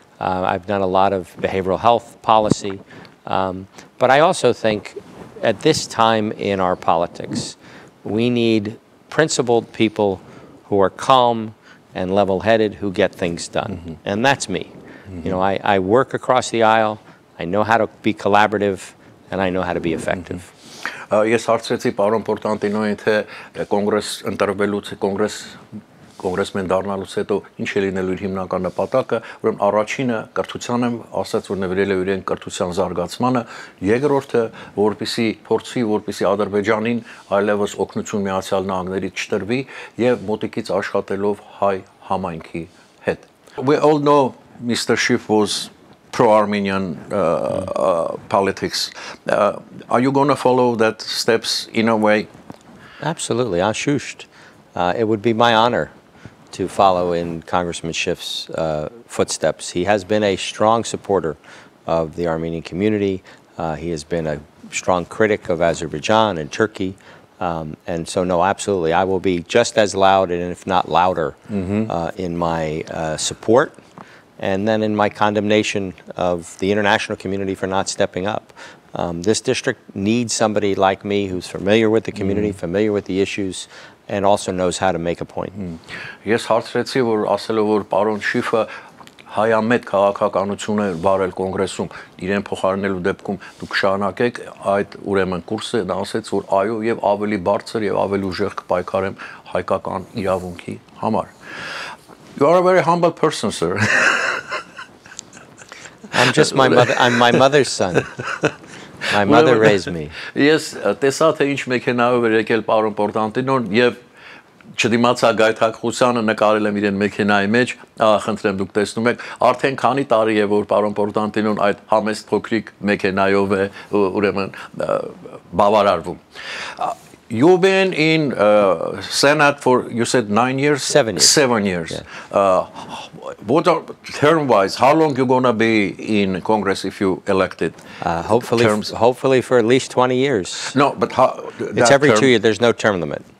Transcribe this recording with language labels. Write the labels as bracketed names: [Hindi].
[English] I've done a lot of behavioral health policy. But I also think at this time in our politics, we need principled people who are calm and level-headed who get things done. And that's me. You know, I work across the aisle, I know how to be collaborative, and I know how to be effective. [Armenian] Ես հարցրեցի պարոն Portantino-ին թե կոնգրեսմեն դառնալուց հետո ինչ է լինելու իր հիմնական նպատակը, ուրեմն առաջինը կրթության եմ ասաց, որ նվիրել է իրեն կրթության զարգացմանը, երկրորդը որպեսի փորձի, որպեսի Ադրբեջանին այլևս օգնություն Միացյալ Նահանգներից չտրվի եւ մոտիկից աշխատելով հայ համայնքի հետ. [English] We all know Mr. Schiff was pro-Armenian politics. Are you going to follow that steps in a way? Absolutely, Ashusht. It would be my honor to follow in Congressman Schiff's footsteps. He has been a strong supporter of the Armenian community. He has been a strong critic of Azerbaijan and Turkey. And so, no, absolutely, I will be just as loud and if not louder in my support and then in my condemnation of the international community for not stepping up. This district needs somebody like me who's familiar with the community, familiar with the issues, and also knows how to make a point. [Armenian] Ես հարցրեցի, որ ասելով որ պարոն Շիֆը հայամետ քաղաքականություն է վարել կոնգրեսում, իրեն փոխարինելու դեպքում դուք շարունակեք այդ ուրեմն կուրսը, նա ասեց, որ այո եւ ավելի բարձր եւ ավելի ուժեղ կպայքարեմ հայկական իրավունքի համար. [English] You are a very humble person, sir. I'm just my mother. I'm my mother's son. My mother raised me. [Armenian] Ես տեսա թե ինչ մեքենայով էր եկել պարոն Portantino-ն եւ չդիմացա գայթակղությանը նկարել եմ իրեն մեքենայի մեջ, խնդրեմ դուք տեսնում եք, արդեն քանի տարի է որ պարոն Portantino-ն այդ համեստ փոքրիկ մեքենայով է ուրեմն բավարարվում. [English] You've been in Senate for, you said 9 years? 7 years. 7 years. Yeah. What are, term-wise, how long you going to be in Congress if you elected? Hopefully for at least 20 years. No, but how? It's every 2 years. There's no term limit.